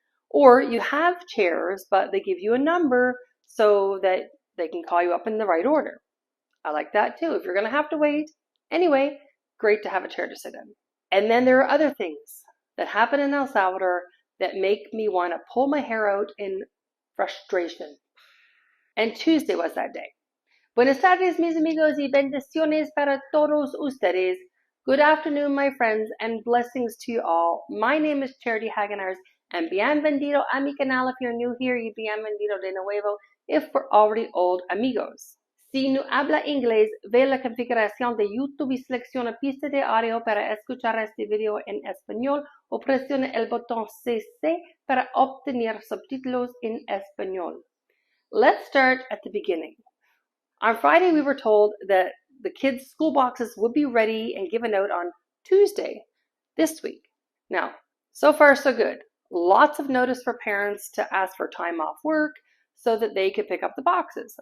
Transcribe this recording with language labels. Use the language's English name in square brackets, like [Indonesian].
[English] Or you have chairs, but they give you a number so that they can call you up in the right order. I like that too. If you're going to have to wait, anyway, great to have a chair to sit in. And then there are other things that happen in El Salvador that make me want to pull my hair out in frustration. And Tuesday was that day. [Spanish] Buenas tardes, mis amigos, y bendiciones para todos ustedes. [English] Good afternoon, my friends, and blessings to you all. My name is Charity Hagenars, and [Spanish] bienvenido a mi canal [English] if you're new here, [Spanish] y bienvenido de nuevo [English] if we're already old amigos. [Spanish] Si no habla inglés, ve la configuración de YouTube y selecciona pista de audio para escuchar este video en español o presiona el botón CC para obtener subtítulos en español. [English] Let's start at the beginning. On Friday, we were told that the kids' school boxes would be ready and given out on Tuesday this week. Now, so far so good. Lots of notice for parents to ask for time off work so that they could pick up the boxes.